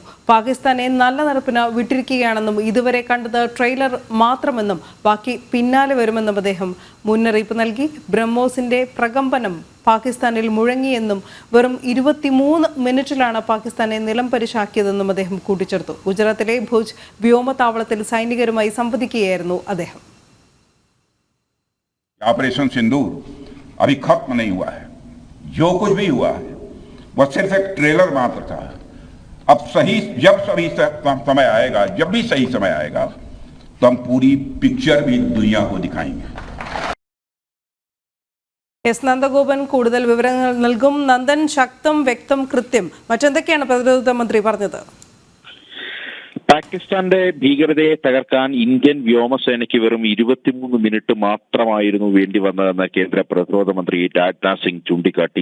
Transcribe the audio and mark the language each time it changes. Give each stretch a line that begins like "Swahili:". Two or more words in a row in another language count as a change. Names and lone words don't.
Malayalam: പാകിസ്ഥാനെ നല്ല നടപ്പിന് വിട്ടിരിക്കുകയാണെന്നും ഇതുവരെ കണ്ടത് ട്രെയിലർ മാത്രമെന്നും ബാക്കി പിന്നാലെ വരുമെന്നും അദ്ദേഹം മുന്നറിയിപ്പ് നൽകി. ബ്രഹ്മോസിന്റെ പ്രകമ്പനം പാകിസ്ഥാനിൽ മുഴങ്ങിയെന്നും വെറും 23 മിനിറ്റിലാണ് പാകിസ്ഥാനെ നിലംപരിശാക്കിയതെന്നും അദ്ദേഹം കൂട്ടിച്ചേർത്തു. ഗുജറാത്തിലെ ഭുജ് വ്യോമതാവളത്തിൽ സൈനികരുമായി സംവദിക്കുകയായിരുന്നു അദ്ദേഹം.
Hindi: ऑपरेशन सिंदूर अभी खत्म नहीं हुआ है. जो कुछ भी हुआ है वह सिर्फ एक ट्रेलर मात्र था. अब जब समय आएगा, जब भी सही समय आएगा, तो हम पूरी पिक्चर भी दुनिया को दिखाएंगे.
Malayalam: എസ് നന്ദഗോപൻ കൂടുതൽ വിവരങ്ങൾ നൽകും. നന്ദൻ, ശക്തം, വ്യക്തം, കൃത്യം, മറ്റെന്തൊക്കെയാണ് പ്രതിരോധ മന്ത്രി പറഞ്ഞത്? പാകിസ്ഥാന്റെ ഭീകരതയെ തകർക്കാൻ ഇന്ത്യൻ വ്യോമസേനയ്ക്ക് വെറും 23 മിനിറ്റ് മാത്രമായിരുന്നു വേണ്ടി വന്നതെന്ന് കേന്ദ്ര പ്രതിരോധ മന്ത്രി രാജ്നാഥ് സിംഗ് ചൂണ്ടിക്കാട്ടി.